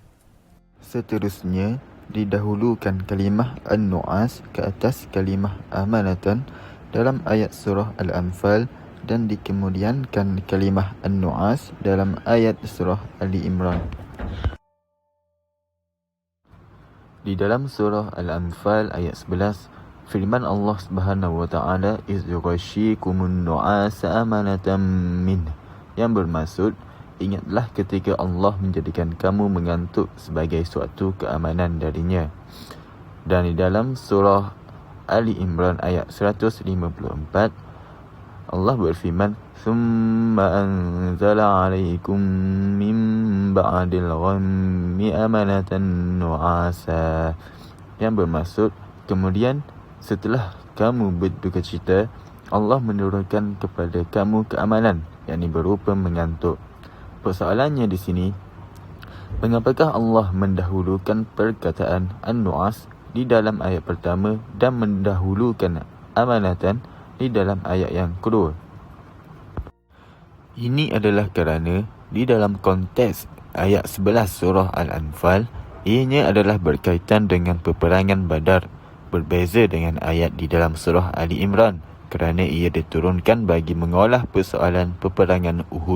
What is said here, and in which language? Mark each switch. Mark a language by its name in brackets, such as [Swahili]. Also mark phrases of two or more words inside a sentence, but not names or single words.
[Malay] Seterusnya, didahulukan kalimah An-Nu'as ke atas kalimah Amanatan dalam ayat surah Al-Anfal dan dikemudiankan kalimah An-Nu'as dalam ayat surah Ali Imran. Di dalam surah Al-Anfal ayat 11, firman Allah [Arabic] سبحانه وتعالى, "إذ يغشيكم النعاس أمنة من", [Malay] yang bermaksud, ingatlah ketika Allah menjadikan kamu mengantuk sebagai suatu keamanan darinya. Dan di dalam surah Ali Imran ayat 154, Allah berfirman, [Arabic] "ثم أنزل عليكم من بعد الغم أمنة نعاسا." [Malay] Yang bermaksud, kemudian setelah kamu berduka cita, Allah menurunkan kepada kamu keamanan, yakni berupa mengantuk. Persoalannya di sini, mengapakah Allah mendahulukan perkataan an-nu'as di dalam ayat pertama dan mendahulukan amanatan di dalam ayat yang kedua? Ini adalah kerana di dalam konteks ayat 11 surah Al-Anfal, ianya adalah berkaitan dengan peperangan Badar, berbeza dengan ayat di dalam surah Ali Imran kerana ia diturunkan bagi mengolah persoalan peperangan Uhud.